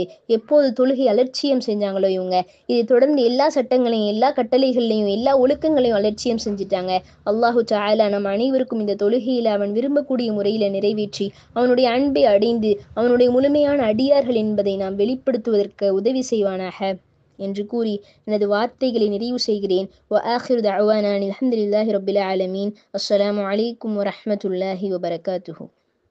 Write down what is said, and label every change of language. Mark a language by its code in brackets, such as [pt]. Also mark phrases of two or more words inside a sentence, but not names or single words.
[ta] எப்போது தொழுகை அலட்சியம் செஞ்சாங்களோ இவங்க, இதை தொடர்ந்து எல்லா சட்டங்களையும் எல்லா கட்டளைகளையும் எல்லா ஒழுக்கங்களையும் அலட்சியம் செஞ்சுட்டாங்க. [ar] الله تعالى [ta] நம் அனைவருக்கும் இந்த தொழுகையில அவன் விரும்பக்கூடிய முறையில நிறைவேற்றி அவனுடைய அன்பை அடைந்து அவனுடைய முழுமையான அடியார்கள் என்பதை நாம் வெளிப்படுத்துவதற்கு உதவி செய்வானாக என்று கூறி எனது வார்த்தைகளை நிறைவு செய்கிறேன். [ar] وآخر دعوانا الحمد لله رب العالمين. السلام عليكم ورحمة الله وبركاته.